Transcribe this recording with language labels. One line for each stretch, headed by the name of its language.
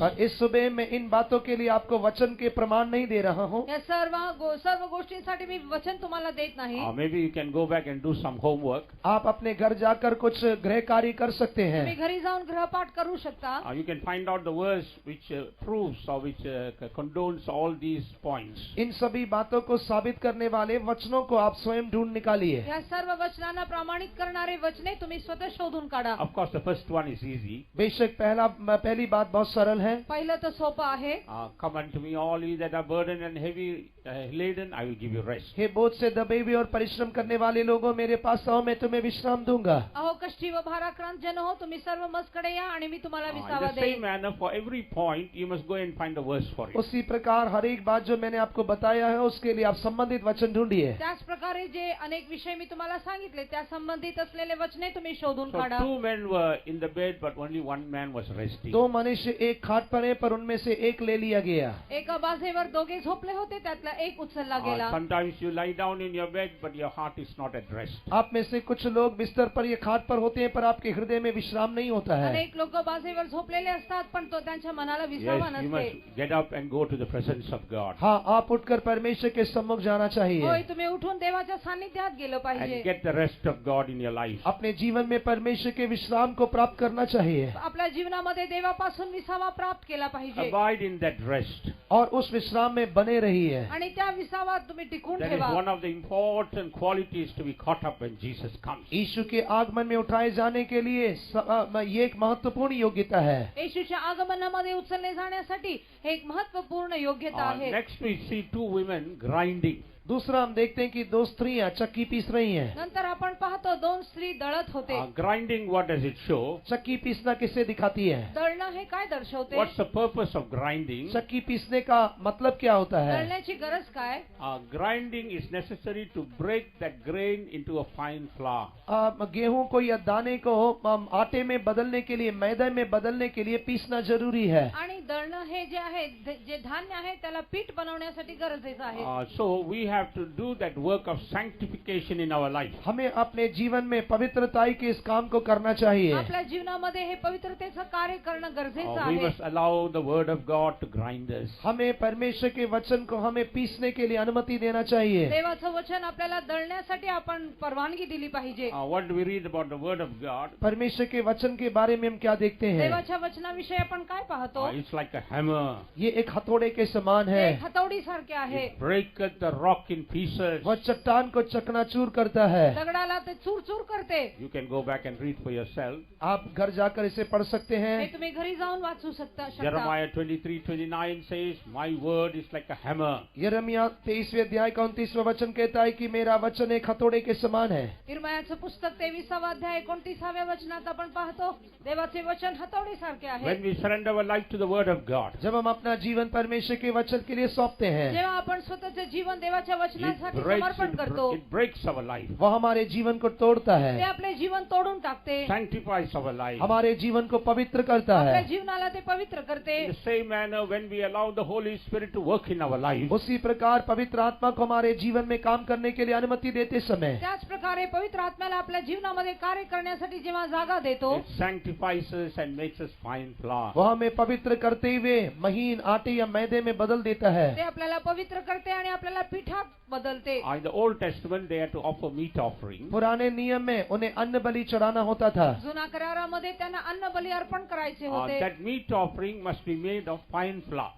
Hindi: पर इस सुबह मैं इन बातों के लिए आपको वचन के प्रमाण नहीं दे रहा हूँ.
Marathi: या सर्व गोष्टींसाठी मी वचन तुम्हाला देत नाही.
English: Maybe you can go back and do some homework.
Hindi: आप अपने घर जाकर कुछ गृह कार्य कर सकते
Marathi: तुम्ही
Hindi: हैं.
Marathi: घरी जाऊन गृहपाठ करू शकता.
English: You can find out the verse which proves or which condones all these points.
Hindi: इन सभी बातों को साबित करने वाले वचनों को आप स्वयं ढूंढ निकालिए.
Marathi: या सर्व वचनांना प्रमाणित करणारे वचने तुम्ही स्वतः शोधून काढा.
English: Of course, the first one is easy.
Hindi: बेशक पहली बात बहुत सरल है.
Marathi: पहिलं तर सोपं आहे.
English: Come unto me, all ye that are burdened and heavy laden, I will give you rest.
Hindi: हे बोझ से दबे हुए और परिश्रम करने वाले लोगों मेरे पास आओ, मैं तुम्हें विश्राम दूंगा.
Marathi: अहो कष्टी व भाराक्रांत जन हो, तुम्ही सर्व मजकडे या आणि मी तुम्हाला
English: In
Marathi: विसावा
English: the same
Marathi: देईन.
English: manner, for every point, you must go and find a verse for it.
Hindi: उसी प्रकार हर एक बात जो मैंने आपको बताया है उसके लिए आप संबंधित वचन ढूंढिए.
Marathi: त्याच प्रकारे जे अनेक विषय मी तुम्हाला सांगितले त्या संबंधित असलेले वचने तुम्ही शोधून
English: So
Marathi: काढा.
English: 2 men were in the bed, but only 1 man was resting.
Hindi: दो मनुष्य एक खाट पर है पर उनमें से एक ले लिया गया.
Marathi: एका बाजेवर दोघे झोपले होते त्यातला त्यातला एक उचलला गेला.
English: Sometimes you lie down in your bed, but your heart is not at rest.
Hindi: आप में से कुछ लोग बिस्तर पर या खाट पर होते हैं, पर आपके हृदय में विश्राम नहीं होता है.
Marathi: अनेक लोक बाजेवर झोपलेले असतात, पण तो त्यांच्या मनाला विश्राम
English: Yes, you
Marathi: नसते.
English: must get up and go to the presence of God
Hindi: हाँ, आप उठकर परमेश्वर के सम्मुख जाना चाहिए.
Marathi: होय, तुम्ही उठून देवाच्या सानिध्यात गेलं
English: and
Marathi: पाहिजे.
English: get the rest of God in your life.
Hindi: अपने जीवन में परमेश्वर के विश्राम को प्राप्त करना चाहिए
Marathi: आपल्या जीवनामध्ये देवापासून विसावा प्राप्त केला पाहिजे
English: Abide in that rest.
Hindi: और उस विश्राम में बने रहिए.
Marathi: आणि त्या विसावात तुम्ही टिकून
English: That is
Marathi: ठेवा.
English: one of the important qualities to be caught up when Jesus comes.
Hindi: यीशु के आगमन में उठाए जाने के लिए ये एक महत्वपूर्ण योग्यता है.
Marathi: येशूच्या आगमनामध्ये उचलले जाण्यासाठी हे एक महत्त्वपूर्ण योग्यता आहे.
English: Next we see two women grinding.
Hindi: दूसरा हम देखते हैं कि दो स्त्रियां चक्की पीस रही हैं.
Marathi: नंतर आपण पाहतो दोन स्त्री दळत होते.
English: Grinding, what does it show?
Hindi: चक्की पीसना किसे दिखाती है?
Marathi: दळणं हे काय दर्शवते?
English: What's the purpose of grinding?
Hindi: चक्की पीसने का मतलब क्या होता है?
Marathi: दळण्याची गरज काय?
English: Grinding is necessary to break that grain into a fine flour.
Hindi: गेहूं को या दाने को आटे में बदलने के लिए, मैदे में बदलने के लिए पीसना जरूरी है.
Marathi: आणि दळणं हे जे आहे, जे धान्य आहे त्याला पीठ बनवण्यासाठी गरजेचं आहे.
English: So we have to do that work of sanctification in our life.
Hindi: हमें अपने जीवन में पवित्रताई के इस काम को करना चाहिए.
Marathi: आपल्या जीवनामध्ये हे पवित्रतेचं कार्य करणं गरजेचं
English: We
Marathi: आहे.
English: must allow the word of God to grind us.
Hindi: हमें परमेश्वर के वचन को हमें पीसने के लिए अनुमति देना चाहिए.
Marathi: देवाचं वचन आपल्याला दळण्यासाठी आपण परवानगी दिली पाहिजे.
English: What do we read about the word of God?
Hindi: परमेश्वर के वचन के बारे में हम क्या देखते हैं?
Marathi: देवाच्या वचनाविषयी आपण काय पाहतो?
English: It's like a hammer.
Hindi: ये एक हथौड़े के समान
Marathi: ते
Hindi: है.
Marathi: एक हतोडी सारखे आहे.
English: It breaketh the rock in pieces.
Hindi: वह चट्टान को चकनाचूर करता है.
Marathi: दगडाला ते चूर चूर करते.
English: You can go back and read for yourself.
Hindi: आप घर जाकर इसे पढ़ सकते
Marathi: हे
Hindi: हैं.
Marathi: तुम्ही घरी जाऊन वाचू शकता.
English: Jeremiah 23:29 says, "My word is like a hammer."
Hindi: यिर्मयाह 23वें अध्याय का 29वां वचन कहता है कि मेरा वचन एक हथौड़े के समान है.
Marathi: इर्मयाचं पुस्तक 23वा अध्याय 29व्या वचनात आपण पाहतो देवाचे वचन हतोडी सारखे आहे.
English: When we surrender our life to the word of God,
Hindi: जब हम अपना जीवन परमेश्वर के वचन के लिए सौंपते हैं,
Marathi: जेव्हा आपण स्वतःचे जीवन देवाच्या वचनासाठी
English: it
Marathi: समर्पण करतो,
English: breaks our life,
Hindi: वह हमारे जीवन को तोड़ता
Marathi: ते
Hindi: है,
Marathi: आपले जीवन तोडून टाकते.
English: sanctifies our life.
Hindi: हमारे जीवन को पवित्र करता
Marathi: आपल्या
Hindi: है.
Marathi: जीवनाला ते पवित्र करते.
English: In the same manner, when we allow the Holy Spirit to work in our life,
Hindi: उसी प्रकार पवित्र आत्मा को हमारे जीवन में काम करने के लिए अनुमति देते समय
Marathi: त्याच प्रकारे पवित्र आत्म्याला आपल्या जीवनामध्ये कार्य करण्यासाठी जेव्हा जागा देतो,
English: it sanctifies us and makes us fine flour.
Hindi: वह हमें पवित्र करते हुए महीन आटे या मैदे में बदल देता है.
Marathi: ते आपल्याला पवित्र करते आणि आपल्याला पिठात बदलते.
English: In the Old Testament, they had to offer meat offering.
Hindi: पुराने नियम में उन्हें अन्न बलि चढ़ाना होता था.
Marathi: जुना करारामध्ये त्यांना अन्न बली अर्पण करायचे होते.
English: That meat offering must be made of fine flour.